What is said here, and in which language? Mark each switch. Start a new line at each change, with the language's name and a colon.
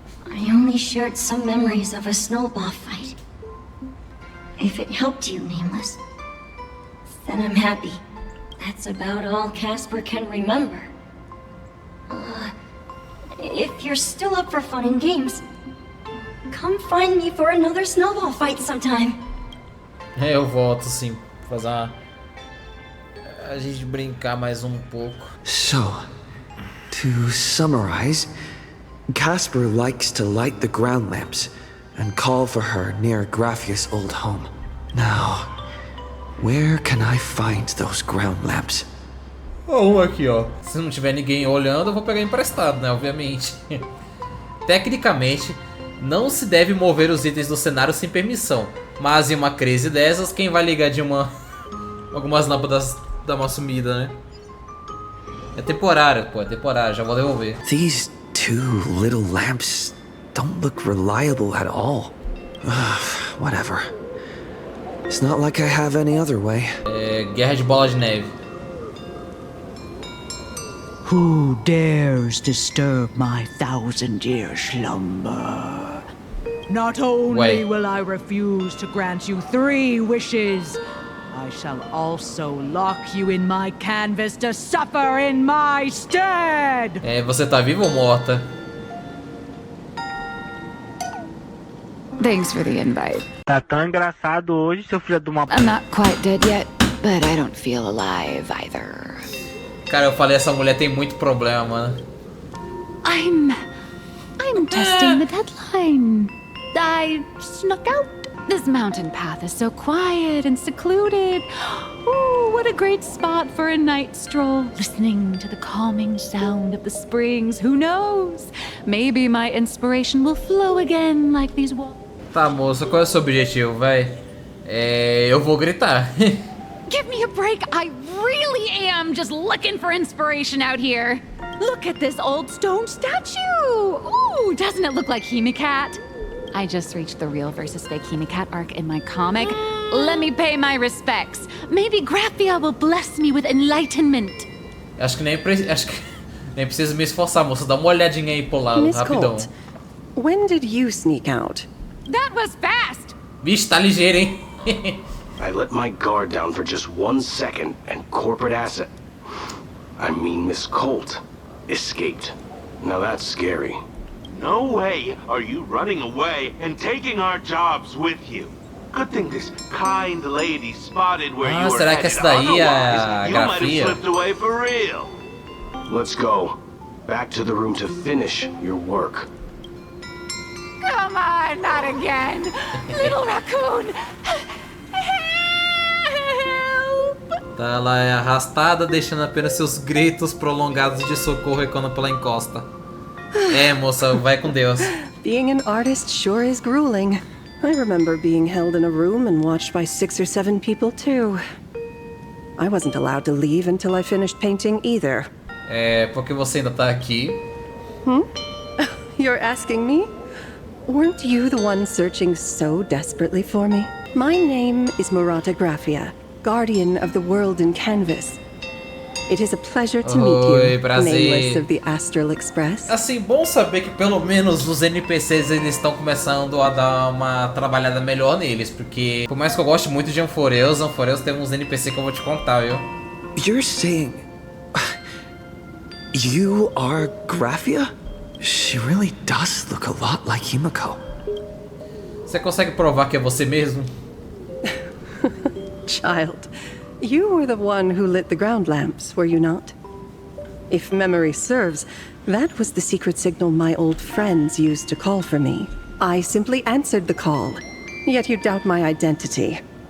English: I only shared some memories of a snowball fight. If it helped you, Nameless, then I'm happy. That's about all Casper can remember. If you're still up for fun and games, come find me for another snowball fight sometime.
Portuguese: Eu volto sim, fazer a gente brincar mais pouco.
English: So, to summarize, Casper likes to light the ground lamps and call for her near Graffia's old home. Now, where can I find those ground lamps?
Portuguese: Aqui, ó. Se não tiver ninguém olhando, eu vou pegar emprestado, né? Obviamente. Tecnicamente, não se deve mover os itens do cenário sem permissão. Mas em uma crise dessas, quem vai ligar de algumas lâmpadas dá uma sumida, né? É temporário, pô. É temporário. Já vou devolver.
English: These two little lamps don't look reliable at all. Whatever. It's not like I have any other way.
Portuguese: Guerra de bola de neve.
English: Who dares disturb my 1,000-year slumber? Not only will I refuse to grant you 3 wishes, I shall also lock you in my canvas to suffer in my stead!
Portuguese: Você tá viva ou morta?
English: Thanks for the invite.
Portuguese: Tá tão engraçado hoje, seu filho de uma...
English: I'm not quite dead yet, but I don't feel alive either.
Portuguese: Cara, eu falei, essa mulher tem muito problema, mano.
English: I'm testing the deadline. I snuck out. This mountain path is so quiet and secluded. Ooh, what a great spot for a night stroll. Listening to the calming sound of the springs. Who knows? Maybe my inspiration will flow again like these walls.
Portuguese: Tá, moça, qual é o seu objetivo, vai? Eu vou gritar.
English: Give me a break. I really am just looking for inspiration out here. Look at this old stone statue. Ooh, doesn't it look like Himekat? I just reached the real versus fake Himekat arc in my comic. Let me pay my respects. Maybe Graphia will bless me with enlightenment.
Portuguese: Acho que nem preciso me esforçar, moça. Dá uma olhadinha aí pro lado,
English: Miss
Portuguese: rapidão.
English: Colt, when did you sneak out? That was fast.
Portuguese: Vixe, tá ligeiro, hein?
English: I let my guard down for just 1 second, and corporate asset, I mean Miss Colt, escaped. Now that's scary. No way are you running away and taking our jobs with you. Good thing this kind lady spotted where you were
Portuguese: será que
English: headed.
Portuguese: essa daí é a
English: Otherwise, you might have
Portuguese: Grafia?
English: slipped away for real. Let's go. Back to the room to finish your work. Come on, not again. Little raccoon.
Portuguese: Tá, ela é arrastada, deixando apenas seus gritos prolongados de socorro ecoando pela encosta. Moça, vai com Deus.
English: Being an artist sure is grueling. I remember being held in a room and watched by 6 or 7 people too. I wasn't allowed to leave until I finished painting either.
Portuguese: Porque você ainda tá aqui?
English: You're asking me? Weren't you the one searching so desperately for me? My name is Murata Graphia, guardian of the world in canvas. It is a pleasure to meet you, Nameless of the Astral Express.
Portuguese: Assim, bom saber que pelo menos os NPCs eles estão começando a dar uma trabalhada melhor neles, porque por mais que eu goste muito de Anforeus tem uns NPC que eu vou te contar, viu?
English: You're saying... You are Graphia? She really does look a lot like Himeko.
Portuguese: Você consegue provar que é você mesmo?
English: Child, you were the one who lit the ground lamps, were you not? If memory serves, that was the secret signal my old friends used to call for me. I simply answered the call, yet you doubt my identity.